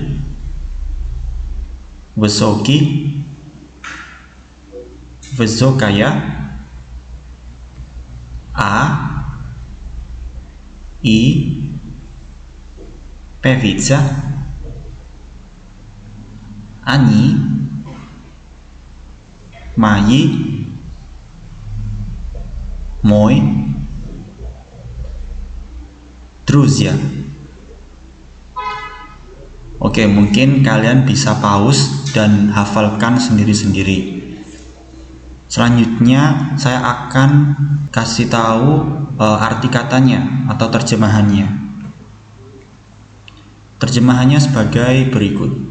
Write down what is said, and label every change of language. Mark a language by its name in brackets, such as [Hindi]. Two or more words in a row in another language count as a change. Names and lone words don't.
[Russian] высокий, высокая, и, певица, они, мои, мой, друзья. [Indonesian] Oke, mungkin kalian bisa pause dan hafalkan sendiri-sendiri. Selanjutnya saya akan kasih tahu arti katanya atau terjemahannya. Terjemahannya sebagai berikut.